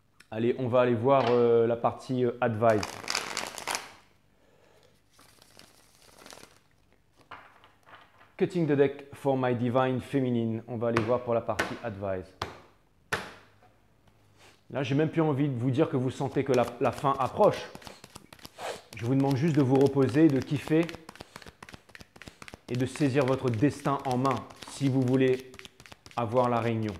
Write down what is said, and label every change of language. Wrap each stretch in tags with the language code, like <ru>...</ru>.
<fr>Allez, on va aller voir la partie advice.</fr> <en>Cutting the deck for my divine feminine.</en> <fr>On va aller voir pour la partie advice. Là, j'ai même plus envie de vous dire que vous sentez que la fin approche. Je vous demande juste de vous reposer, de kiffer et de saisir votre destin en main si vous voulez avoir la réunion.</fr>